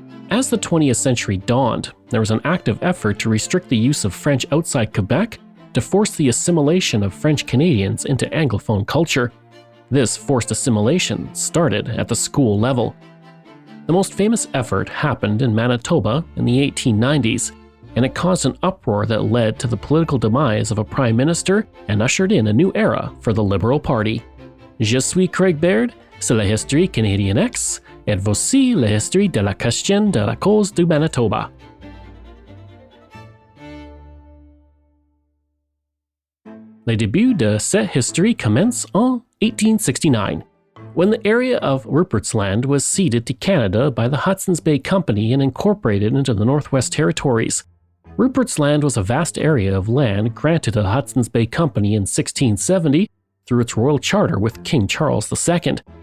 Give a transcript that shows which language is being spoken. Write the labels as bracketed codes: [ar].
[en] As the 20th century dawned, there was an active effort to restrict the use of French outside Quebec to force the assimilation of French Canadians into Anglophone culture. This forced assimilation started at the school level. The most famous effort happened in Manitoba in the 1890s, and it caused an uproar that led to the political demise of a prime minister and ushered in a new era for the Liberal Party. [fr] Je suis Craig Baird, c'est la Histoire Canadienne X, et voici la histoire de la question de la cause du Manitoba. Le début de cette histoire commence en 1869. [en] When the area of Rupert's Land was ceded to Canada by the Hudson's Bay Company and incorporated into the Northwest Territories. Rupert's Land was a vast area of land granted to the Hudson's Bay Company in 1670 through its royal charter with King Charles II.